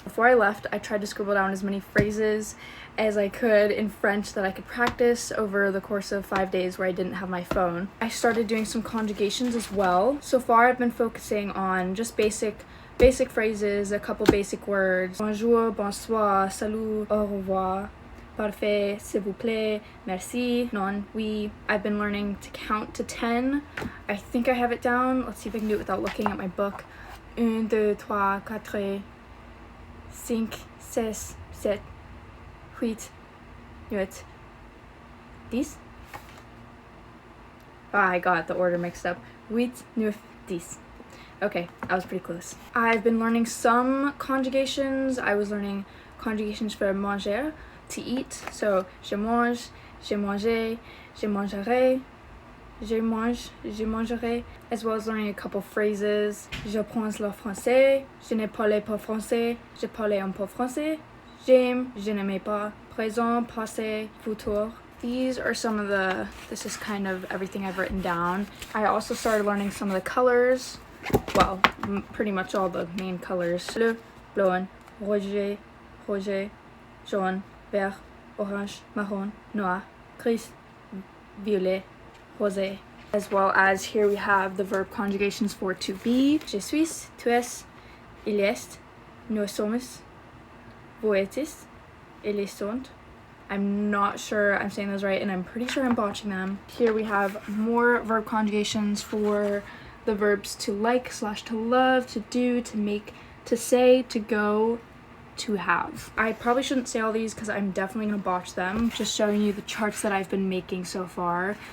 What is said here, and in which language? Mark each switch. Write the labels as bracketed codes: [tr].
[en] Before I left, I tried to scribble down as many phrases as I could in French that I could practice over the course of 5 days where I didn't have my phone. I started doing some conjugations as well. So far, I've been focusing on just basic phrases, a couple basic words. [fr] Bonjour, bonsoir, salut, au revoir. Parfait, s'il vous plaît, merci, non, oui. [en] I've been learning to count to 10. I think I have it down. Let's see if I can do it without looking at my book. 1, 2, 3, 4, 5, 6, 7, 8, 9, 10. I got the order mixed up. 8, 9, 10. Okay, I was pretty close. I've been learning some conjugations. I was learning conjugations for manger, to eat. [fr] So, je mange, je mangerai, je mangerai, je mange, je mangerai, [en] as well as learning a couple phrases. [fr] Je prends le français, je ne parle pas français, je parle un peu français, j'aime, je n'aime pas, présent, passé, futur. [en] This is kind of everything I've written down. I also started learning some of the colors. Well, pretty much all the main colors. [fr] Bleu, blanc, rouge, jaune, vert, orange, marron, noir, gris, violet, rosé. [en] As well as here we have the verb conjugations for to be. [fr] Je suis, tu es, il est, nous sommes, vous êtes, ils sont. [en] I'm not sure I'm saying those right, and I'm pretty sure I'm botching them. Here we have more verb conjugations for the verbs to like / to love, to do, to make, to say, to go, to have. I probably shouldn't say all these because I'm definitely going to botch them. Just showing you the charts that I've been making so far.